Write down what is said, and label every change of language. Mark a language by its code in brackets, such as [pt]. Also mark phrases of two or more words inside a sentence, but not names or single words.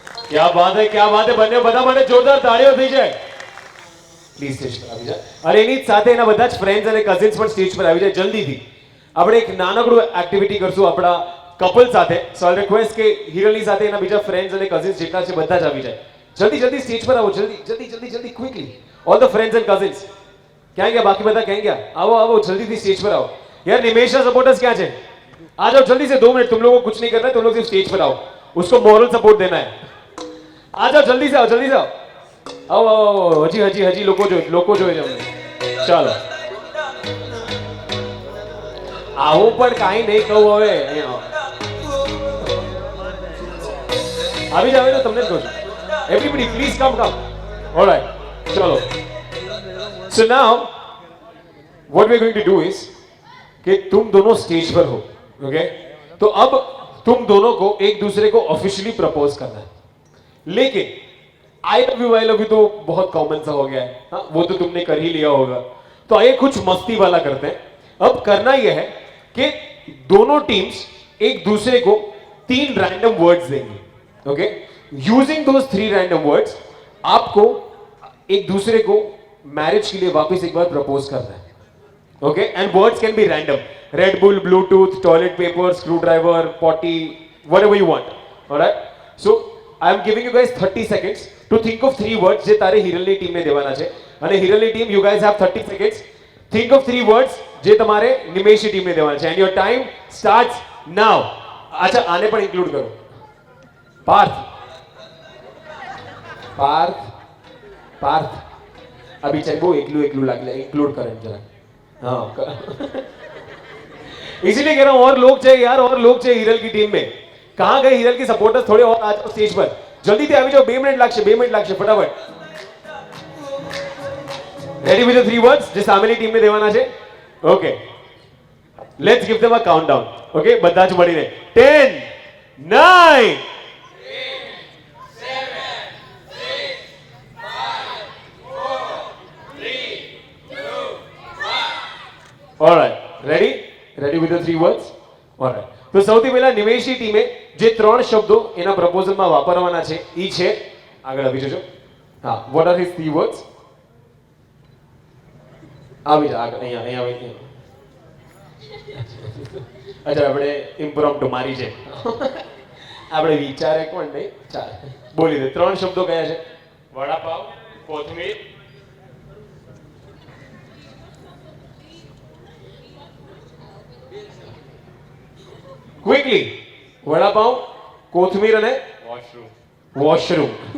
[hi] क्या बात है, क्या बात है [gu] બંને બધા માટે જોરદાર તાળીઓ થઈ જાય. પ્લીઝ સ્ટેજ પર આવી જાય. અને એની જ સાથે એના બધા જ ફ્રેન્ડ્સ અને કઝિન્સ પણ સ્ટેજ પર આવી જાય જલ્દીથી. આપણે એક નાનકડું એક્ટિવિટી કરશું આપણા કપલ સાથે. [en] so I request [gu] કે હિરલની સાથે એના બીજા ફ્રેન્ડ્સ અને કઝિન્સ જેટલા છે બધા જ આવી જાય. જલ્દી જલ્દી સ્ટેજ પર આવો, જલ્દી જલ્દી જલ્દી જલ્દી ક્વિકલી. [en] all the friends and cousins. [gu] ક્યાં ગયા બાકી બધા, ક્યાં ગયા? [hi] आओ आओ जल्दी स्टेज पर आओ. यार निमेश का सपोर्टर्स क्या है? आ जाओ जल्दी से, 2 मिनट. तुम लोगों को कुछ नहीं करना है, तुम लोग सिर्फ स्टेज पर आओ, उसको मोरल सपोर्ट देना है. आ जाओ जल्दी से आओ, जल्दी से आओ. आओ आओ आओ. [gu] हजी हजी हजी લોકો જોઈ છે અમને. ચાલો આવો પણ કાંઈ નહીં કહું હવે. અહીંયા આવી જાવ ને, તમને જ કહું છું. [en] everybody please come come. alright, ચલો. So now what we're going to do is [hi] कि तुम दोनों स्टेज पर हो, ओके? तो अब तुम दोनों को एक दूसरे को ऑफिशियली प्रपोज करना है. लेकिन [en] I love you [hi] तो बहुत कॉमन सा हो गया है, हाँ, वो तो तुमने कर ही लिया होगा. तो आइए कुछ मस्ती वाला करते हैं. अब करना यह है कि दोनों टीम्स एक दूसरे को 3 रैंडम वर्ड्स देंगे, ओके? [en] using those 3 random words [hi] आपको एक दूसरे को मैरिज के लिए वापस एक बार प्रपोज करना है, [en] okay? And words can be random. Red Bull, Bluetooth, toilet paper, screwdriver, potty, whatever you want. Alright? So I am giving you guys 30 seconds to think of 3 words [gu] જે તારે હિરલની ટીમને દેવાના છે. અને હિરલની ટીમ, [en] you guys have 30 seconds. Think of 3 words [gu] જે તમારે નિમેશની ટીમને દેવાના છે. [en] And your time starts now. [hi] अच्छा, [gu] આને પણ ઇન્ક્લુડ કરો. પાર્થ. [hi] अभी चाहे वो एकलू लागे, इंक्लूड करें जरा. हाँ इसीलिए कह रहा हूं और लोग चाहिए यार, और लोग चाहिए हिरल की टीम में. कहां गए हिरल की सपोर्टर्स? थोड़े और आ जाओ स्टेज पर, जल्दी से आ जाओ. 2 मिनट लागશે फटाफट. [en] ready with the 3 words [gu] જે સામેની ટીમને દેવાના છે? [en] okay, let's give them a countdown. ઓકે, [gu] બધા જ મળીને [en] 10 9 Alright, ready with the 3 words? Alright. [gu] તો સૌથી પહેલા નિમેશની ટીમે જે 3 શબ્દો એના પ્રપોઝલમાં વાપરવાના છે ઈ છે, આગળ આવી જજો. હા, [en] what are his 3 words? [gu] આવી જા આગળ, અહીંયા આવી. અચ્છા, આપણે ઇમ્પ્રોમ્પ્ટુ મારી છે. આપણે વિચારે કોણ નહીં, ચાલ બોલી દે. 3 શબ્દો કયા છે? વડાપાવ, કોથમીર. ક્વિકલી, વડાપાવ, કોથમીર અને વોશરૂમ.